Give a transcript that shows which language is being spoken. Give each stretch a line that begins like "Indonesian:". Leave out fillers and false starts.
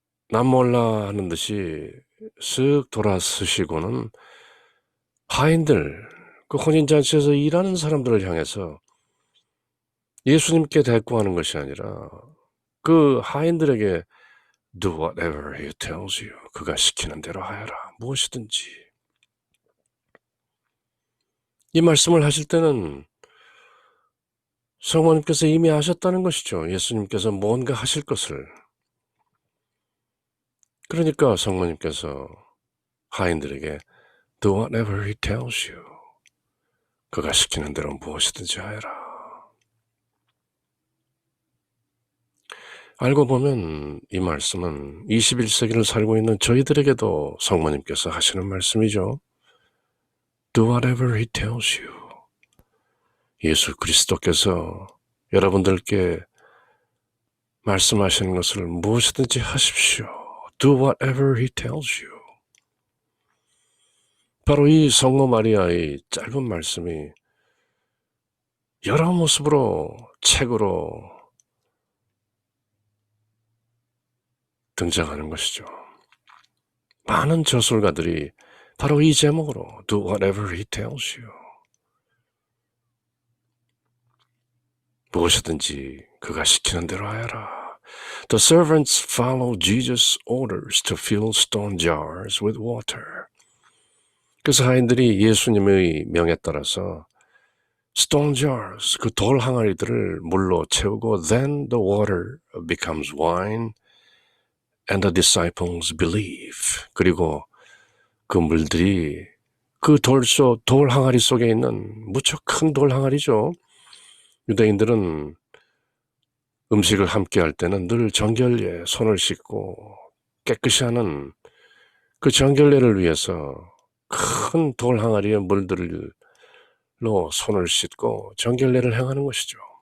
Korean: 남몰라 하는 듯이 쓱 돌아서시고는 하인들, 그 혼인잔치에서 일하는 사람들을 향해서 예수님께 대꾸하는 것이 아니라 그 하인들에게
English: Do whatever he tells you.
Korean: 그가 시키는 대로 하여라. 무엇이든지. 이 말씀을 하실 때는 성모님께서 이미 아셨다는 것이죠. 예수님께서 뭔가 하실 것을. 그러니까 성모님께서 하인들에게
English: Do whatever he tells you.
Korean: 그가 시키는 대로 무엇이든지 하여라. 알고 보면 이 말씀은 21세기를 살고 있는 저희들에게도 성모님께서 하시는 말씀이죠.
English: Do whatever he tells you.
Korean: 예수 그리스도께서 여러분들께 말씀하시는 것을 무엇이든지 하십시오.
English: Do whatever he tells you.
Korean: 바로 이 성모 마리아의 짧은 말씀이 여러 모습으로 책으로 등장하는 것이죠. 많은 저술가들이 바로 이 제목으로
English: Do whatever he tells you.
Korean: 무엇이든지 그가 시키는 대로 하여라.
English: The servants follow Jesus' orders to fill stone jars with water.
Korean: 그래서 하인들이 예수님의 명에 따라서
English: stone jars,
Korean: 그 돌 항아리들을 물로 채우고
English: then the water becomes wine and the disciples believe.
Korean: 그리고 그 물들이 그 돌 항아리 속에 있는 무척 큰 돌 항아리죠. 유대인들은 음식을 함께 할 때는 늘 정결례에 손을 씻고 깨끗이 하는 그 정결례를 위해서 큰 돌 항아리에 물들로 손을 씻고 정결례를 행하는 것이죠.